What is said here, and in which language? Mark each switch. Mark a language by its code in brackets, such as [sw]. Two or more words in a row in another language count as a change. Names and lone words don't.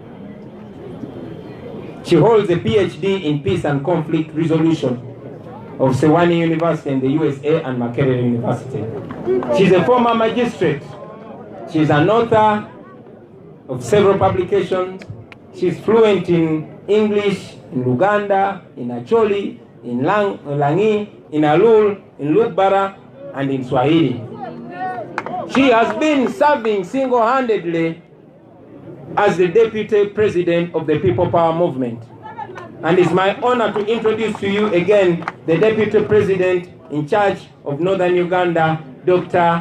[en] She holds a PhD in Peace and Conflict Resolution of Sewanee University in the USA and Makerere University. She's a former magistrate. She's an author of several publications. She's fluent in English, in Luganda, in Acholi, in Langi, in Alul, in Lutbara, and in Swahili. She has been serving single-handedly as the Deputy President of the People Power Movement. And it's my honor to introduce to you again the Deputy President in charge of Northern Uganda, Dr.